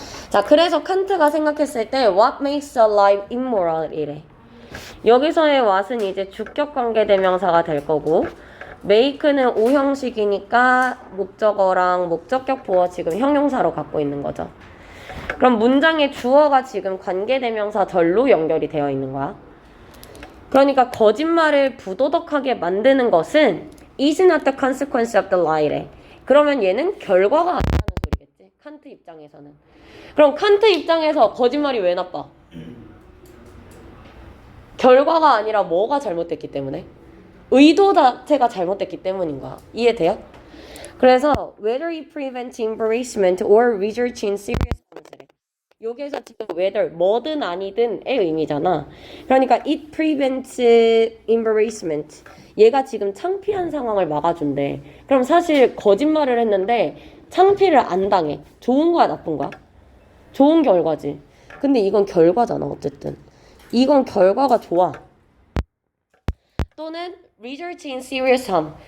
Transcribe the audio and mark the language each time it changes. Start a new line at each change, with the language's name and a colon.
Korean: 자, 그래서 칸트가 생각했을 때
English: What makes a life immoral?
Korean: 이래. 여기서의 what은 이제 주격 관계 대명사가 될 거고 make는 오형식이니까 목적어랑 목적격 보어 지금 형용사로 갖고 있는 거죠. 그럼 문장의 주어가 지금 관계대명사 절로 연결이 되어 있는 거야. 그러니까 거짓말을 부도덕하게 만드는 것은
English: is not the consequence of the lie래.
Korean: 그러면 얘는 결과가 아니라는 소리겠지. 칸트 입장에서는. 그럼 칸트 입장에서 거짓말이 왜 나빠? 결과가 아니라 뭐가 잘못됐기 때문에? 의도 자체가 잘못됐기 때문인 거야. 이해돼요? 그래서
English: whether it prevents embarrassment or results in serious harm.
Korean: 여기에서 지금 whether 뭐든 아니든의 의미잖아. 그러니까
English: it prevents embarrassment.
Korean: 얘가 지금 창피한 상황을 막아준대. 그럼 사실 거짓말을 했는데 창피를 안 당해. 좋은 거야, 나쁜 거야? 좋은 결과지. 근데 이건 결과잖아, 어쨌든. 이건 결과가 좋아. 또는
English: result in serious harm.